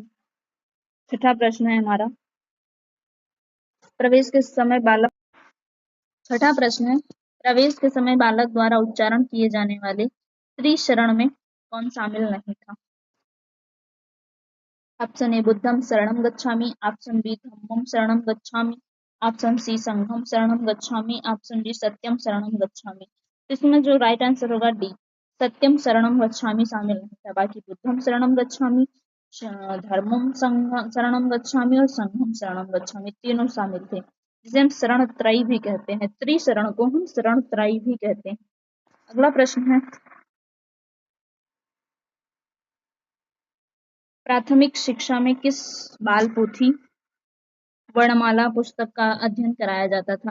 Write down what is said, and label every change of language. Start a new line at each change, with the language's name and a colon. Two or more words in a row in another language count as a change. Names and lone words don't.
Hindi: छठा प्रश्न है हमारा, प्रवेश के समय बालक छठा प्रश्न है, प्रवेश के समय बालक द्वारा उच्चारण किए जाने वाले त्रिशरण में कौन शामिल नहीं था?
English: option A
Pali: बुद्धम शरणम गच्छामि,
English: option B
Pali: धम्मम शरणम गच्छामि,
English: option C
Pali: संघम शरणम गच्छामि,
English: option D
Pali: सत्यम शरणम गच्छामि।
Hindi: इसमें जो
English: right answer
Hindi: होगा डी,
Pali: सत्यम शरणम गच्छामि
Hindi: शामिल नहीं था। बाकी
Pali: बुद्धम शरणम गच्छामि, धर्मम शरणम गच्छामि
Hindi: और
Pali: संघम शरणम गच्छामि
Hindi: तीनों शामिल थे, जिसे हम शरण त्रयी भी कहते हैं। त्रिशरण को हम शरण त्रयी भी कहते हैं। अगला प्रश्न है, प्राथमिक शिक्षा में किस बाल पोथी वर्णमाला पुस्तक का अध्ययन कराया जाता था?